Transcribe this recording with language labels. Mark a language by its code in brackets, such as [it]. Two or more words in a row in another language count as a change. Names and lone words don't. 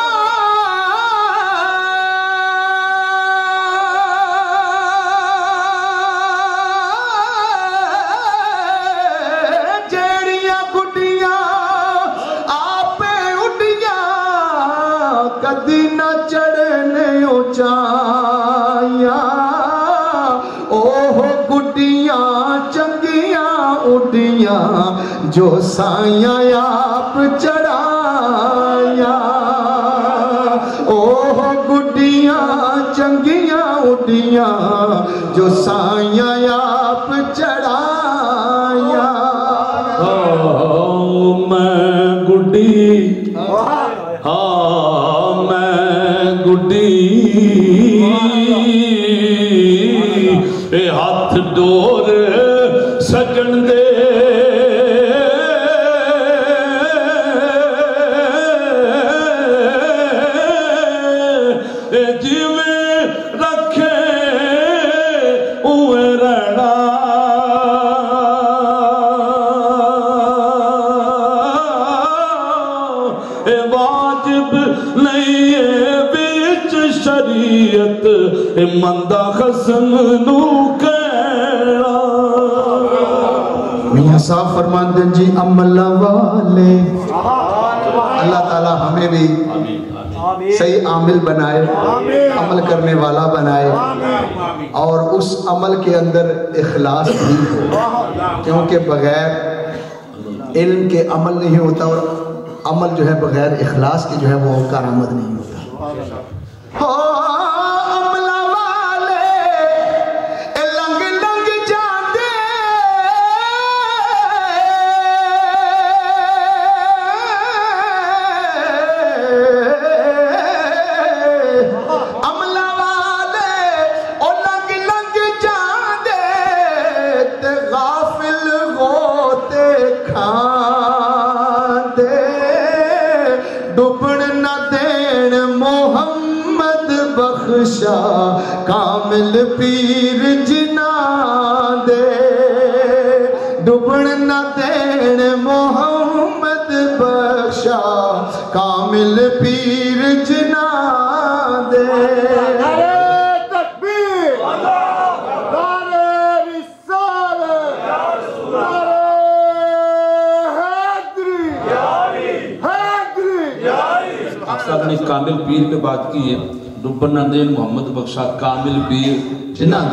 [pa] جیڑیاں گڈیاں آپے اٹھیاں کدی نہ چڑھنے اونچائیاں اوہ گڈیاں چنگیاں اڈیاں جو سائیاں آپ چڑھائیاں اوہ گڈیاں چنگیاں اڈیاں جو سائیاں آپ چڑھائیاں میں گڈی ہاں میں گڈی اے ہاتھ ڈور سجن دے اے جیویں رکھے اوے رہنا اے واجب نہیں ہے بیچ شریعت اے مندہ خصم نو کہنا میاں صاحب فرماندے جی [ur] عمل والے اللہ تعالیٰ ہمیں بھی صحیح عامل بنائے عمل کرنے والا بنائے اور اس عمل کے اندر اخلاص بھی ہو کیونکہ بغیر علم کے عمل نہیں ہوتا اور عمل جو ہے بغیر اخلاص کے جو ہے وہ کارآمد نہیں ہوتا. [pa] عملہ والے لنگ لنگ جاندے عملہ والے لنگ لنگ جاندے تے غافل ہوتے کھاندے ڈبن نہ دین محمد بخشا کامل پیر جناں دے ڈبن نہ دین محمد بخشا کامل پیر جناں دے. [ur] صاحب نے کامل پیر پہ بات کی ہے. [pa] ڈبن نہ دین محمد بخشا کامل پیر جناں دے.